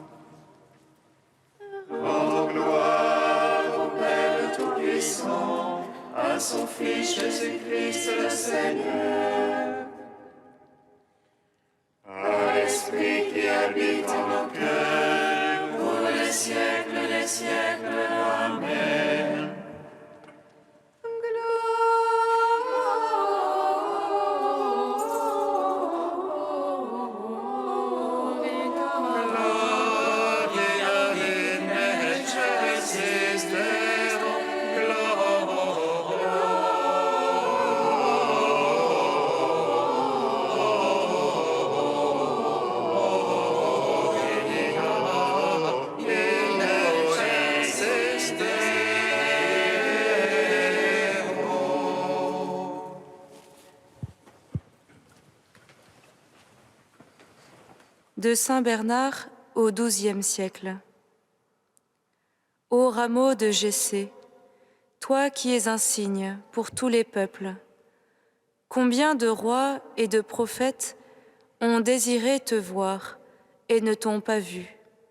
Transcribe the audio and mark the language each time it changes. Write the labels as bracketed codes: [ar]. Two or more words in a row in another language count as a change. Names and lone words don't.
[fr] Rendons gloire au Père Tout-Puissant, à son Fils Jésus-Christ le Seigneur. À l'Esprit qui habite en nos cœurs, pour les siècles des siècles. Amen. [la] Gloria in excelsis Deo, in excelsis Deo. [fr] De Saint Bernard au XIIe siècle. Ô rameau de Jessé, toi qui es un signe pour tous les peuples, combien de rois et de prophètes ont désiré te voir et ne t'ont pas vu.